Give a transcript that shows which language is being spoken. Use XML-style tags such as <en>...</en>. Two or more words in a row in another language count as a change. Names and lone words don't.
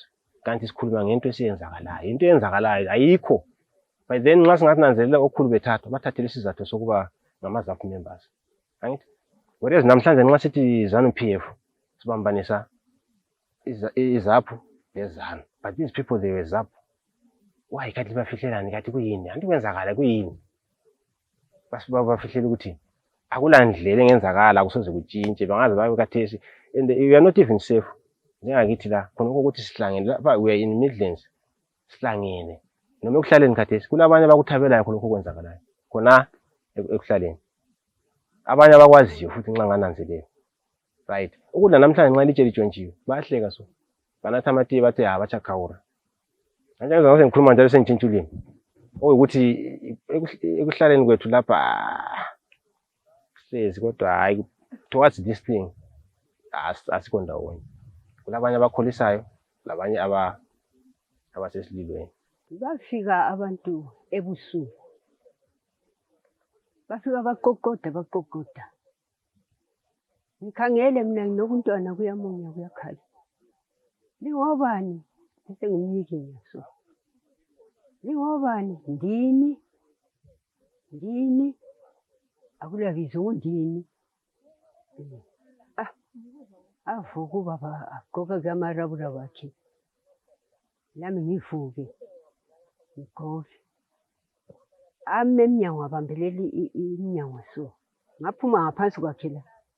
<nd>Kanti sikhuluma ngento esiyenzakalayo. Into eyenzakalayo ayikho.</nd> <en>By then</en> <nd>nxa singathi nanzelela okukhulu bethatha bathathele isizathu sokuba ngama-ZAPU members. Angithi whereas namhlanje nxa sithi ZANU-PF sibambanisa iZAPU leZANU.</nd> <en>But these people they were ZAPU.</en> <nd>Why kanti bafihlelani kanti kuyini? Anti kwenzakala kuyini? Basibafihlela ukuthi akulandlela engenzakala kusoze kutshintshe bangaze babe kathesi</nd> <en>and we are not even safe.</en> <nd>Njengakithi la khona ukuthi sihlangene lapha</nd> <en>we are in Midlands</en> <nd>sihlangene noma ekuhlaleni kathesi kulabanye abakuthabelayo khona okwenzakalayo khona ekuhlaleni abanye abakwaziyo futhi nxa ngananzelela right ukudla namhlanje nxa litshe litshontshiwe bayahleka so banatha amatiye bathi abachakhawura kanjani ngizange ngikhuluma njalo sengitshintshulini ukuthi ekuhlaleni kwethu lapha hlezi kodwa hayi</nd> <en>towards this thing</en> <nd>asikho ndawonye kulabanye abakholisayo labanye abasesililweni. Bafika abantu ebusuku bafika baqoqoda ngikhangele mina nginokuntwana kuyamunya kuyakhala lingobani bese ngimnyikinya so lingobani ndini akulabiza undini avuka ubaba agqoka kamarabura wakhe nami ngivuke ngigqoke ame emnyango abambelele iminyango so ngaphuma ngaphansi kwakhe la</nd>